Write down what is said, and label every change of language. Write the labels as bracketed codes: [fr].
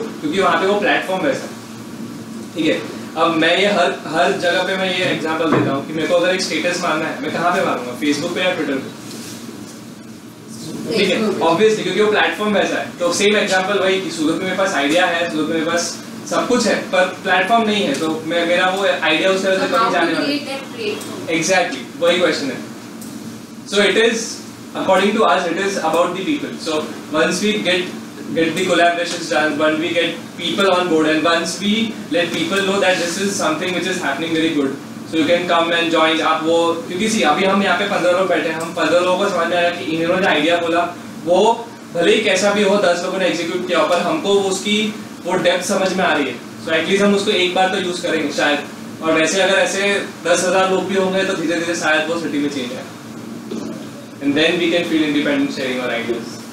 [hi] क्योंकि वहाँ पे वो प्लेटफॉर्म वैसा है। ठीक है, अब मैं ये हर जगह पे मैं ये एग्जांपल देता हूँ कि मेरे को अगर एक स्टेटस मारना है, मैं कहाँ पे मारूंगा, फेसबुक पे या ट्विटर पे? ठीक है, ऑब्वियसली, क्योंकि वो प्लेटफॉर्म वैसा है। तो सेम एग्जांपल वही कि सूरत में मेरे पास आइडिया है, सूरत में मेरे पास सब कुछ है, पर प्लेटफॉर्म नहीं है, तो मेरा वो आइडिया उस तरह से कभी जाने वाला है। एग्जैक्टली, वही क्वेश्चन है। So [en] It is according to us, it is about the people. So once we get the collaborations done, when we get people on board, and once we let people know that this is something which is happening very good, so you can come and join. [hi] आप वो, क्योंकि सी अभी हम यहाँ पे 15 लोग बैठे हैं, हम 15 लोगों को समझ में आया कि इन्होंने जो आइडिया बोला वो भले ही कैसा भी हो, 10 लोगों ने एग्जीक्यूट किया, पर हमको उसकी वो डेप्थ समझ में आ रही है। सो एटलीस्ट हम उसको एक बार तो यूज करेंगे शायद, और वैसे अगर ऐसे 10,000 लोग भी होंगे तो धीरे धीरे शायद वो सिटी में चेंज आए, [en] and then we can feel independent sharing our ideas.